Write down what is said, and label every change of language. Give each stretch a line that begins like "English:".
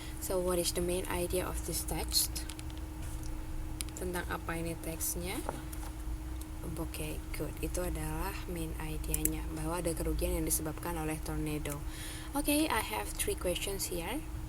English: So what is the main idea of this text?
Indonesian: Tentang apa ini teksnya?
English: Okay, good.
Indonesian: Itu adalah main idenya, bahwa ada kerugian yang disebabkan oleh tornado.
English: Okay, I have 3 questions here.